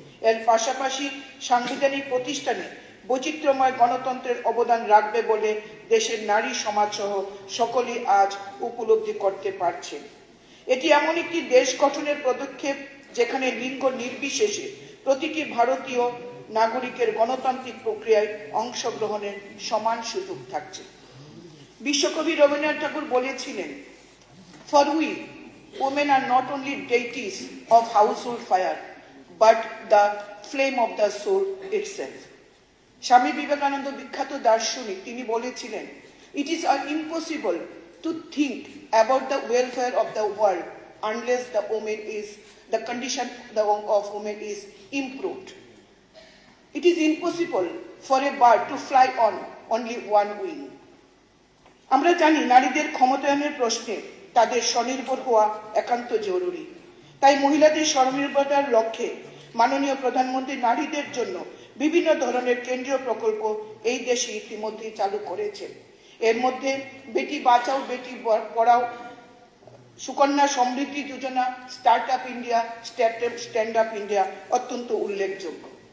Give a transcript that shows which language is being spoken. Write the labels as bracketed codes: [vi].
[bn] এর পাশাপাশি সাংবিধানিক প্রতিষ্ঠানে বৈচিত্র্যময় গণতন্ত্রের অবদান রাখবে বলে দেশের নারী সমাজ সহ সকলেই আজ উপলব্ধি করতে পারছেন। এটি এমন একটি দেশ গঠনের পদক্ষেপ যেখানে লিঙ্গ নির্বিশেষে প্রতিটি ভারতীয় নাগরিকের গণতান্ত্রিক প্রক্রিয়ায় অংশগ্রহণের সমান সুযোগ থাকছে। বিশ্বকবি রবীন্দ্রনাথ ঠাকুর বলেছিলেন, [en] For we women are not only deities of household fire but the flame of the soul itself. [bn] Swami Vivekananda বিখ্যাত দার্শনিক, তিনি বলেছিলেন, [en] it is impossible to think about the welfare of the world unless the condition of women is improved. It is impossible for a bird to fly on only one wing. [bn] আমরা জানি নারীদের ক্ষমতায়নের প্রশ্নে তাদের স্বনির্ভর হওয়া একান্ত জরুরি। তাই মহিলাদের স্বনির্ভরতার লক্ষ্যে মাননীয় প্রধানমন্ত্রী নারীদের জন্য বিভিন্ন ধরনের কেন্দ্রীয় প্রকল্প এই দেশে ইতিমধ্যে চালু করেছেন। এর মধ্যে Beti Bachao Beti Padhao, Sukanya Samriddhi Yojana, start up India, stand up India অত্যন্ত উল্লেখযোগ্য।